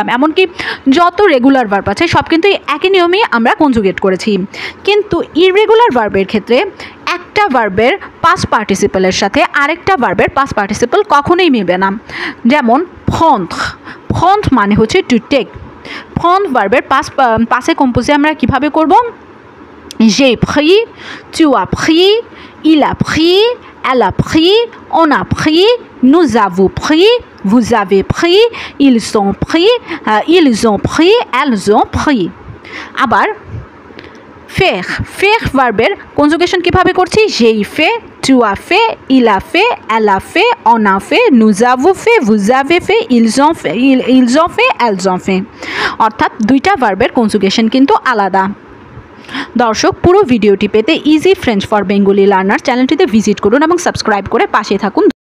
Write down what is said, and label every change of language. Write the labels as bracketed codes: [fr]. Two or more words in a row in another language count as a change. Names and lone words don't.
[bn] এমনকি যত [en] regular verb [bn] আছে সব কিন্তু একই নিয়মে আমরা কনজুগেট করেছি। কিন্তু [en] irregular verb [bn] ক্ষেত্রে একটা ভার্বের [en] past participle [bn] সাথে আরেকটা ভার্বের [en] past participle [bn] কখনোই মিলবে না। যেমন prendre মানে হচ্ছে [en] to take. [bn] prendre ভার্বের [fr] passé composé [bn] আমরা কিভাবে করব? [fr] j'ai pris, tu as pris, il a pris, elle a pris, on a pris, nous avons pris, vous avez pris, ils ont pris, elles ont pris। [bn] আবার faire [en] verb conjugation [bn] কিভাবে করছি? [fr] j'ai fait, tu as fait, il a fait, elle a fait, on a fait, nous avons fait, vous avez fait, ils ont fait, elles ont fait। [bn] অর্থাৎ দুইটা [en] verb conjugation [bn] কিন্তু আলাদা। দর্শক, পুরো ভিডিওটি পেতে ইজি ফ্রেঞ্চ ফর বেঙ্গলি লার্নার চ্যানেলটিতে ভিজিট করুন এবং সাবস্ক্রাইব করে পাশে থাকুন।